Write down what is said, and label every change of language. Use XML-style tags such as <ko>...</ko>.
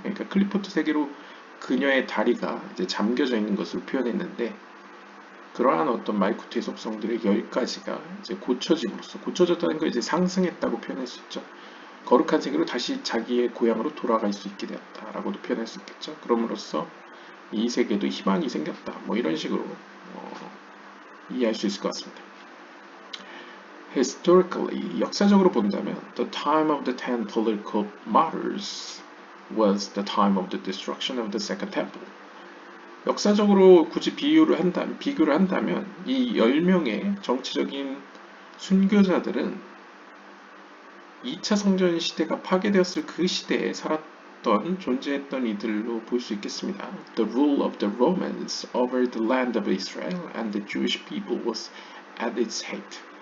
<ko>그러니까 클리포트 세계로 그녀의 다리가 이제 잠겨져 있는 것을 표현했는데 그러한 어떤 말쿠트의 속성들의 10가지가 이제 고쳐짐으로써 고쳐졌다는 걸 이제 상승했다고 표현할 수 있죠. 거룩한 세계로 다시 자기의 고향으로 돌아갈 수 있게 되었다라고도 표현할 수 있겠죠. 그럼으로써 이 세계도 희망이 생겼다. 뭐 이런 식으로 이해할 수 있을 것 같습니다.</ko> <en>Historically,</en> <ko>역사적으로 본다면</ko> <en>the time of the 10 political martyrs was the time of the destruction of the Second Temple.</en> <ko>역사적으로 굳이 비교를 한다면 이 10명의 정치적인 순교자들은 2차 성전 시대가 파괴되었을 그 시대에 살았던 존재했던 이들로 볼 수 있겠습니다.</ko> <en>The rule of the Romans over the land of Israel and the Jewish people was at its height.</en>